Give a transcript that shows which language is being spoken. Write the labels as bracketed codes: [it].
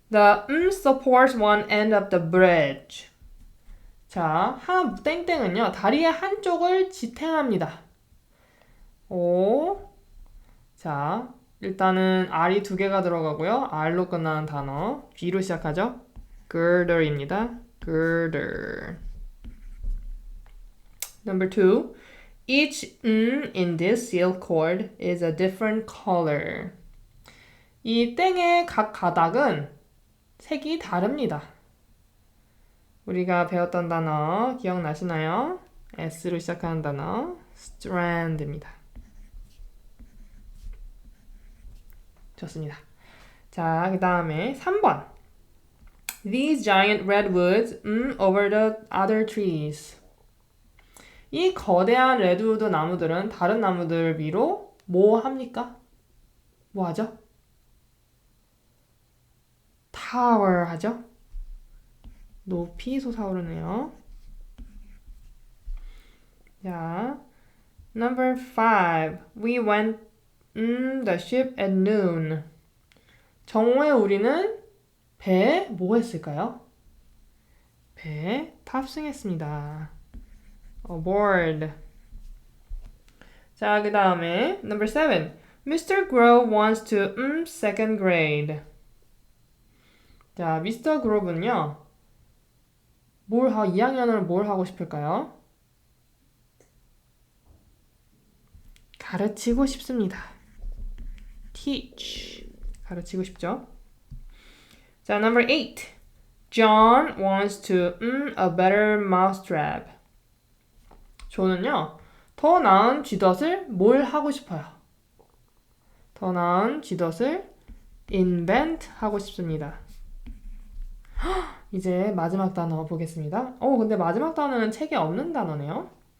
[en] The supports one end of the bridge. [ko] 자, 땡땡은요, 다리의 한쪽을 지탱합니다. 오, 자, 일단은 R이 두 개가 들어가고요. R로 끝나는 단어. B로 시작하죠. girder입니다. [en] girder. Number 2. Each in this silk cord is a different color. [ko] 이 땡의 각 가닥은 색이 다릅니다. 우리가 배웠던 단어 기억나시나요? S로 시작하는 단어 strand입니다. 좋습니다. 자, 그 다음에 3번. [en] These giant redwoods over the other trees. [ko] 이 거대한 레드우드 나무들은 다른 나무들 위로 뭐 합니까? 뭐 하죠? tower 하죠? 높이 솟아오르네요. [en] 자, number 5. We went the ship at noon. [ko] 정오에 우리는 배에 뭐 했을까요? 배에 탑승했습니다. aboard. [en] 자, 그 다음에 number 7. Mr. Grove wants to second grade. [ko] 자, 미스터 그로브는요. 2학년을 뭘 하고 싶을까요? 가르치고 싶습니다. teach. 가르치고 싶죠? 자, [en] number 8. John wants to a better mousetrap. [ko] 존은요. 더 나은 쥐덫을 뭘 하고 싶어요? 더 나은 쥐덫을 invent 하고 싶습니다. 이제 마지막 단어 보겠습니다. 근데 마지막 단어는 책에 없는 단어네요.